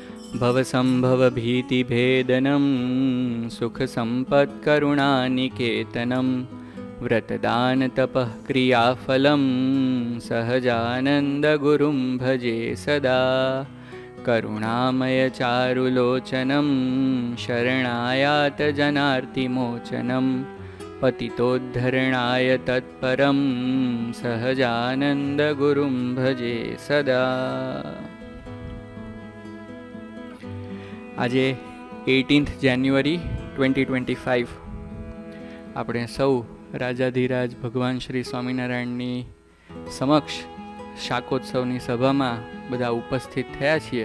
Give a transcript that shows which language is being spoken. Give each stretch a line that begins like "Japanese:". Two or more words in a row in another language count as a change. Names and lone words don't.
Sanskrit: भवसम्भवभीतिभेदनं सुखसम्पत्करुणानिकेतनं व्रतदानतपः क्रियाफलं सहजानन्दगुरुं भजे सदा करुणामयचारुलोचनं शरणायातजनार्तिमोचनं पतितोद्धरणाय तत्परं सहजानन्दगुरुं भजे सदा।
Gujarati: આજે 18th જાન્યુઆરી 2025 આપણે સૌ રાજાધિરાજ ભગવાન શ્રી સ્વામિનારાયણની સમક્ષ શાકોત્સવની સભામાં બધા ઉપસ્થિત થયા છીએ.